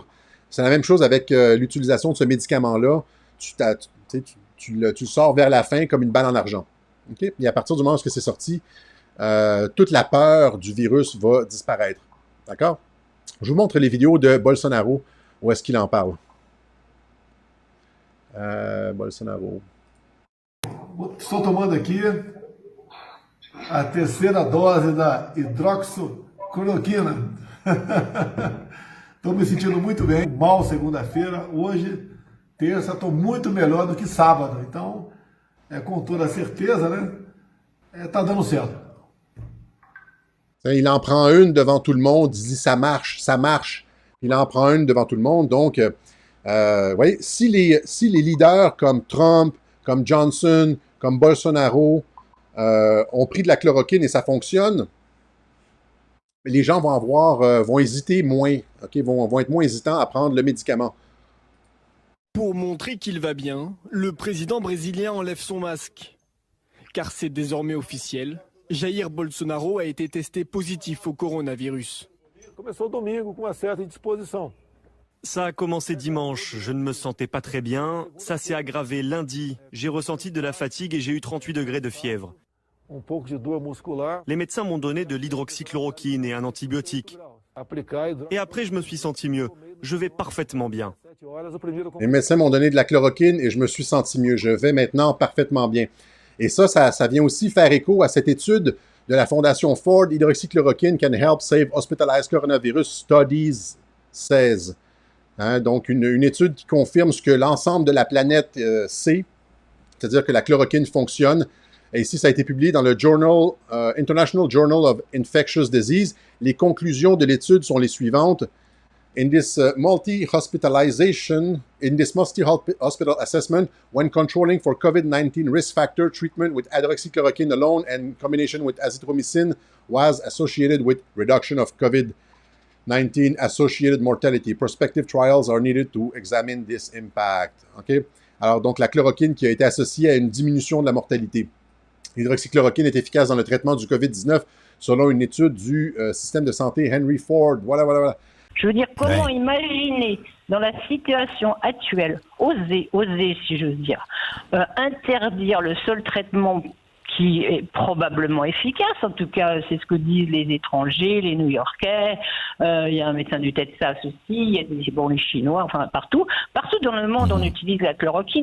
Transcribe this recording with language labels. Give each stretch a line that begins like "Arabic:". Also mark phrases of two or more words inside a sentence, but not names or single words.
French: C'est la même chose avec l'utilisation de ce médicament-là. Tu le sors vers la fin comme une balle en argent. Okay? Et à partir du moment où c'est sorti, toute la peur du virus va disparaître. D'accord? Je vous montre les vidéos de Bolsonaro, où est-ce qu'il en parle. Bolsonaro.
Portuguese: Estou tomando aqui a terceira dose da hidroxicloroquina. Estou me sentindo muito bem. Mal segunda-feira, hoje, terça, estou muito melhor do que sábado. Então, com toda certeza, né? Tá dando certo.
French: Il en prend une devant tout le monde, il dit ça marche, ça marche. Il en prend une devant tout le monde. Donc, oui, si les leaders comme Trump, comme Johnson, comme Bolsonaro ont pris de la chloroquine et ça fonctionne, les gens vont hésiter moins, okay, vont être moins hésitants à prendre le médicament. Pour montrer qu'il va bien, le président brésilien enlève son masque. Car c'est désormais officiel, Jair Bolsonaro a été testé positif au coronavirus.
Portuguese: Começou domingo com uma certa indisposição.
French: Ça a commencé dimanche, je ne me sentais pas très bien. Ça s'est aggravé lundi. J'ai ressenti de la fatigue et j'ai eu 38 degrés de fièvre.
Portuguese: Pouco de dor muscular.
French: Les médecins m'ont donné de l'hydroxychloroquine et un antibiotique. Et après, je me suis senti mieux. Je vais parfaitement bien. Les médecins m'ont donné de la chloroquine et je me suis senti mieux. Je vais maintenant parfaitement bien. Et ça vient aussi faire écho à cette étude de la Fondation Ford,
English: Hydroxychloroquine can help save hospitalized coronavirus studies 16.
French: Hein, donc, une étude qui confirme ce que l'ensemble de la planète sait, c'est-à-dire que la chloroquine fonctionne. Et ici, ça a été publié dans le International Journal of Infectious Disease. Les conclusions de l'étude sont les suivantes.
English: In this multi-hospital assessment, when controlling for COVID-19 risk factor, treatment with hydroxychloroquine alone and combination with azithromycin was associated with reduction of COVID-19 associated mortality. Prospective trials are needed to examine this impact.
French: Okay? Alors, donc, la chloroquine qui a été associée à une diminution de la mortalité. L'hydroxychloroquine est efficace dans le traitement du COVID-19 selon une étude du système de santé Henry Ford. Voilà. Je veux dire, comment imaginer, dans la situation actuelle, oser, si j'ose dire, interdire le seul traitement qui est probablement efficace, en tout cas c'est ce que disent les étrangers, les New-Yorkais, il y a un médecin du Texas aussi, il y a les Chinois, enfin partout dans le monde on utilise la chloroquine.